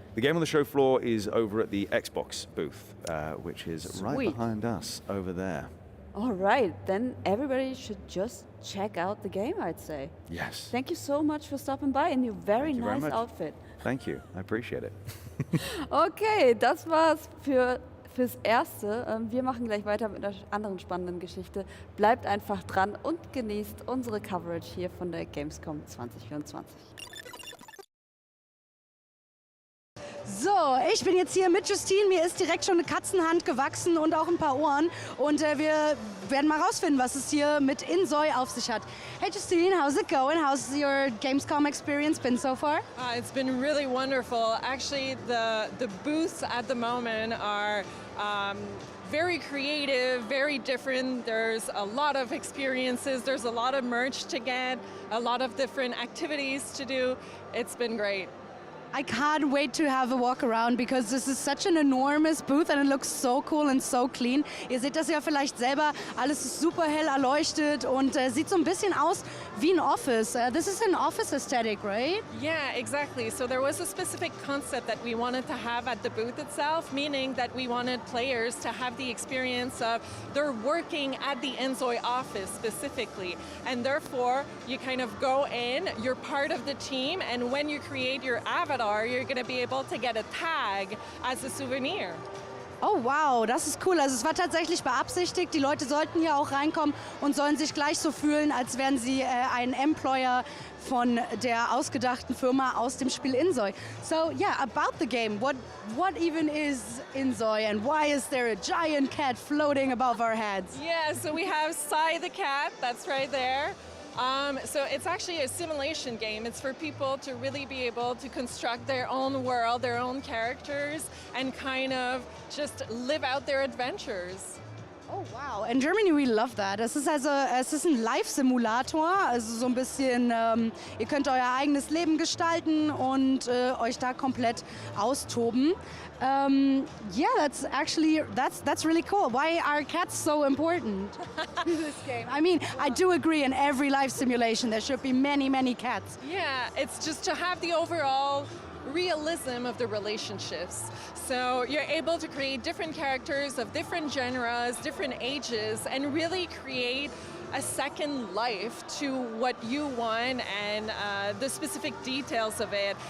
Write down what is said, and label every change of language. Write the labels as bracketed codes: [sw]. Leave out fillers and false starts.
[en] The game on the show floor is over at the Xbox booth, which is right behind us over there. All right, then everybody should just check out the game, I'd say. Yes. Thank you so much for stopping by in your very nice outfit. Thank you, I appreciate it. [de] Okay, das war's fürs Erste. Wir machen gleich weiter mit einer anderen spannenden Geschichte. Bleibt einfach dran und genießt unsere Coverage hier von der Gamescom 2024. So, ich bin jetzt hier mit Justine. Mir ist direkt schon eine Katzenhand gewachsen und auch ein paar Ohren. Und wir werden mal rausfinden, was es hier mit InZOI auf sich hat. [en] Hey Justine, how's it going? How's your Gamescom experience been so far? It's been really wonderful. Actually, the booths at the moment are very creative, very different. There's a lot of experiences. There's a lot of merch to get, a lot of different activities to do. It's been great. I can't wait to have a walk around because this is such an enormous booth and it looks so cool and so clean. [de] Ihr seht das ja vielleicht selber, alles ist super hell erleuchtet und sieht so ein bisschen aus wie ein Office. [en] This is an office aesthetic, right? Yeah, exactly. So there was a specific concept that we wanted to have at the booth itself, meaning that we wanted players to have the experience of they're working at the InZOI office specifically. And therefore, you kind of go in, you're part of the team, and when you create your avatar, you're going to be able to get a tag as a souvenir. [de] Oh wow, das ist cool. Also es war tatsächlich beabsichtigt. Die Leute sollten hier auch reinkommen und sollen sich gleich so fühlen, als wären sie ein Employer von der ausgedachten Firma aus dem Spiel InZOI. [en] So yeah, about the game, what even is InZOI and why is there a giant cat floating above our heads? Yeah, so we have Sai the cat, that's right there. So it's actually a simulation game. It's for people to really be able to construct their own world, their own characters, and kind of just live out their adventures. Oh wow, in Germany we love that. [de] Es ist ein Live-Simulator, also so ein bisschen, ihr könnt euer eigenes Leben gestalten und euch da komplett austoben. [en] Yeah, that's really cool. Why are cats so important in this game? I mean, I do agree in every life simulation there should be many cats. Yeah, it's just to have the overall realism of the relationships. So you're able to create different characters of different genres, different ages, and really create a second life to what you want and the specific details of it.